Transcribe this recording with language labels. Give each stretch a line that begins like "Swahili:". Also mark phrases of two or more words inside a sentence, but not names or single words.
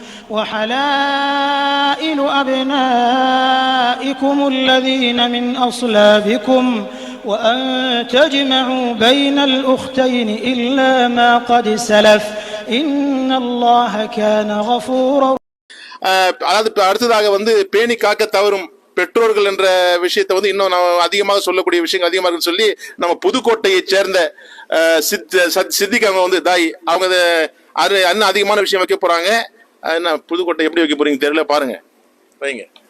Arabic: وحلائل أبنائكم الذين من أصلابكم وأن تجمعوا بين الأختين إلا ما قد سلف إن الله كان غفورا.
Tamil: அதாவது அடுத்ததாக பேணி காக்க தவறும் பெற்றோர்கள் என்ற விஷயத்தை இன்னும் நம்ம அதிகமாக சொல்லக்கூடிய விஷயங்கள் அதிகமாக இருக்குன்னு சொல்லி நம்ம புதுக்கோட்டையை சேர்ந்த சித்திக் அவங்க தாய் அவங்க இன்னும் அதிகமான விஷயம் வைக்க போறாங்க. என்ன புதுக்கோட்டை எப்படி வைக்க போறீங்க தெரியல, பாருங்க வைங்க.